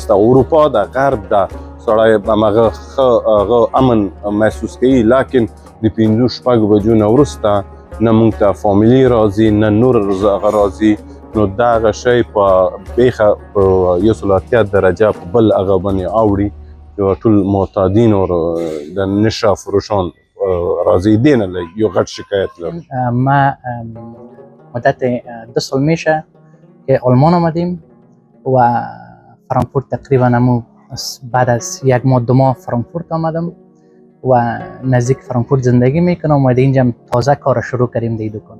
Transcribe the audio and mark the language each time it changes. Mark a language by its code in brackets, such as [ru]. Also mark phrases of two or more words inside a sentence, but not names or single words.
[ps] د اروپا د غرب ده سړی همغه ښه امن محسوس کوي لیکن د 5-6 بجو نه وروسته نه موږ ته فامیلي راځي نه نور هغه راځي نو دا هغه شی په بیخه په 180 درجه په بل هغه باندې اوړي چې ټول معتادین او د نشه فروشان راځي دې نه یو غټ شکایت لرم. [fa] ما مدت 2 سال میشه که آلمان آمدیم و فرانکفورت تقریبا همون بعد از 1 ماه 2 ماه فرانکفورت آمدم و نزدیک فرانکفورت زندگی میکنم اومده اینجا تازه کار شروع کردیم دی دکان.